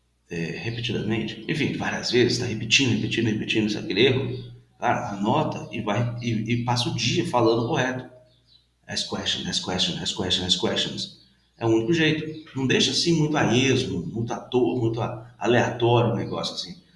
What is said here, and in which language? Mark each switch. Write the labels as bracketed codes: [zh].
[pt] Repetidamente, enfim, várias vezes, está repetindo aquele erro, cara, anota e vai e passa o dia falando correto. [en] Ask questions, ask questions, ask questions, ask questions. [pt] É o único jeito. Não deixa assim muito a esmo, muito à toa, muito aleatório o negócio assim.